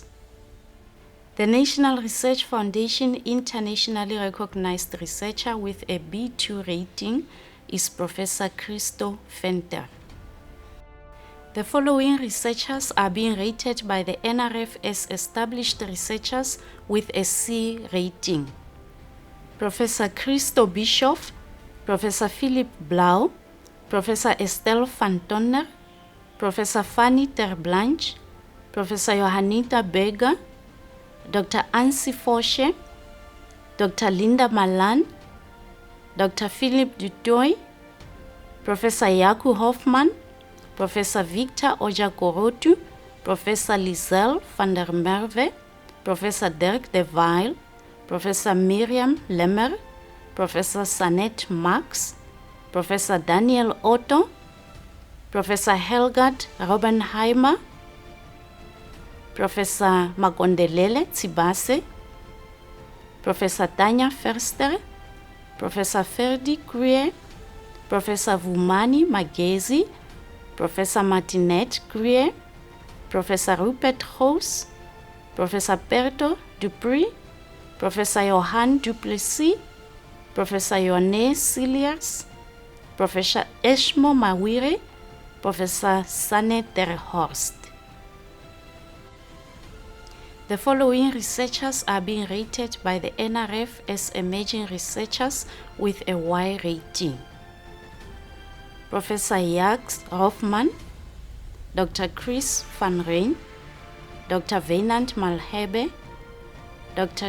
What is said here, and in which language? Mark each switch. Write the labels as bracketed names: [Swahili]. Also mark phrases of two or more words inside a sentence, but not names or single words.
[English] The National Research Foundation internationally recognized researcher with a B2 rating is Professor Christo Venter. The following researchers are being rated by the NRF as established researchers with a C rating. Professor Christo Bischoff, Professor Philip Blau, Professor Estelle van Tonner, Professor Fanny Terblanche, Professor Johannita Berger, Dr. Ansi Forsche, Dr. Linda Malan, Dr. Philip Dutoy, Professor Yaku Hoffman, Professor Victor Ojakorotu, Professor Lizelle van der Merwe, Professor Dirk de Weil, Professor Miriam Lemmer, Professor Sanet Max, Professor Daniel Otto, Professor Helgard Robbenheimer, Professor Magondelele Tsibase, Professor Tanya Verster, Professor Ferdi Kruie, Professor Vumani Magezi, Professor Martinette Kruie, Professor Rupert Goos, Professor Berto Dupree, Professor Johan Duplessis, Professor Yone Siliers, Professor Eshmo Mawire, Professor Sane Terhorst. The following researchers are being rated by the NRF as emerging researchers with a Y rating. Professor Jacques Hoffman, Dr. Chris van Rijn, Dr. Wynand Malhebe, Dr.